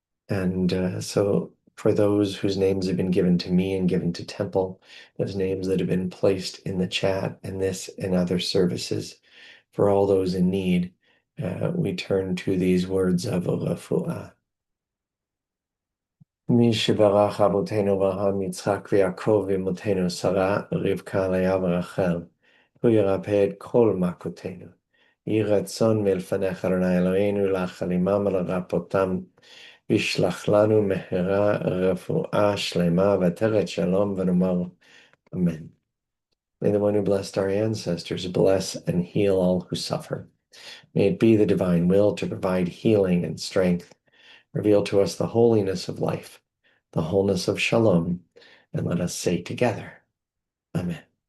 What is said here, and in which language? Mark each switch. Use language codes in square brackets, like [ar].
[en] And so for those whose names have been given to me and given to Temple, those names that have been placed in the chat and this and other services, for all those in need, we turn to these words of refuah. [he] מי שברך אבותינו אברהם, יצחק ויעקב ואמותינו שרה, רבקה, לאה ורחל, הוא ירפא את כל מכותינו. יהי רצון מלפניך אדוני אלוהינו להחלימם ולרפאותם, וישלח לנו מהרה רפואה שלמה ותרת שלום ונאמר Amen. [en] May the one who blessed our ancestors bless and heal all who suffer. May it be the divine will to provide healing and strength. Reveal to us the holiness of life, the wholeness of shalom, and let us say together, Amen.